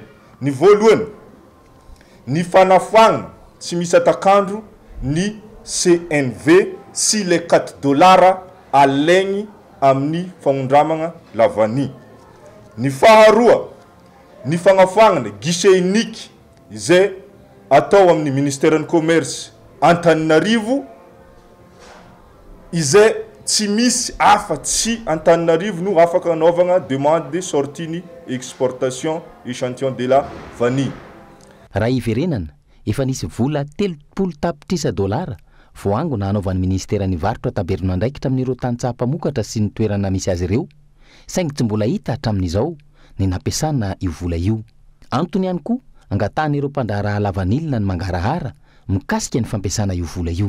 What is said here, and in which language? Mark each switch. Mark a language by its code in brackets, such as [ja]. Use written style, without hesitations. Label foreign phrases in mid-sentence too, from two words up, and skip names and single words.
[mg] Ny voalohany ny fanafoagna tsy misy atakandro ny CNV sy le $4 alaigny amin'ny fagnondramagna lavany. Ny faharoa ny fagnafoagnana [fr] guichet unique [mg] izay atao amin'ny ministère ny commerce Antananarivo izay tsy misy afa-tsy Antananarivo no afaka anaovagna [fr] demande de sortie [mg] ny [fr] exportation échantillon de la vanille. [mg] Raha iverenana efa nisy vola $30 voango na anaovan'ny ministeran'ny varotra taberina andraikitra amin'ireo tantsaha-pamokatra sy ny toerana misy azy ireo saingy tsy mbola hita hatramin'izao ny nampiasana io vola io. Antony ihany koa angatan'ireo mpandraharaha lavanilina ny mangarahara mikasika ny fampiasana io vola io.